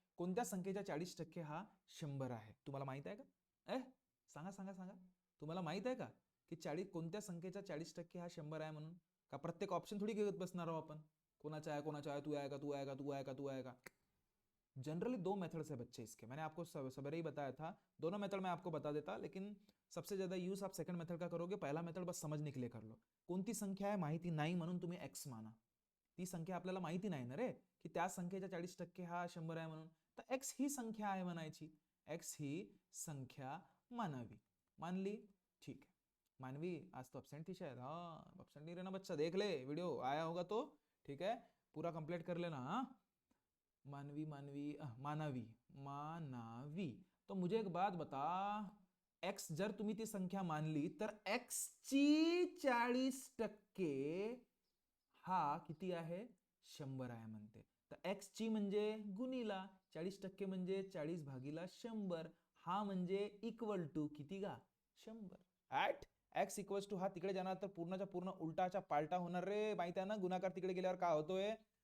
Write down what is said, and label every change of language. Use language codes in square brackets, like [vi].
[mr] कोणत्या संख्येच्या 40% हा 100 आहे, तुम्हाला माहित आहे का? सांगा सांगा सांगा, तुम्हाला माहित आहे का की 40 कोणत्या संख्येच्या 40% हा 100 आहे म्हणून? का प्रत्येक ऑप्शन थोड़ी घेत बसणार आहोत आपण, कोणाचा आहे कोणाचा आहे, [hi] तू आएगा तू आएगा [mr] तू आएगा तू आएगा। [hi] जनरली दो मेथड्स है बच्चे इसके, मैंने आपको सवेरे ही बताया था, दोनों मेथड मैं आपको बता देता, लेकिन सबसे ज्यादा यूज आप सेकंड मेथड का करोगे, पहला मेथड बस समझने के लिए कर लो। [mr] कोणती संख्या आहे माहिती नाही म्हणून तुम्ही एक्स माना, ती संख्या आपल्याला माहिती नाही ना रे की त्या संख्येच्या 40% हा 100 आहे म्हणून, तर एक्स ही संख्या आहे म्हणायची, एक्स ही संख्या मानावी, मानली, [hi] ठीक है। मानवी आज तो अब्सेंट थी शायद, हाँ अब्सेंट नहीं रहना बच्चा, देख ले वीडियो आया होगा तो, ठीक है, पूरा कंप्लीट कर लेना। [mr] हाँ मानवी मानवी मानवी मानवी, [hi] तो मुझे एक बात बता, [mr] एक्स जर तुम्ही ती संख्या मानली तर एक्स ची 40% हा किती आहे 100 आहे म्हणते, तर एक्स ची म्हणजे गुणीला 40% म्हणजे 40/100, हा म्हणजे इक्वल टू किती गा 100 ऍट एक्स इक्वल्स टू, हा तिकडे जाणार तर पूर्णच्या पूर्ण उलटाच्या पालटा होणार रे, माहित आहे ना, गुणाकार तिकडे गेल्यावर काय होतोय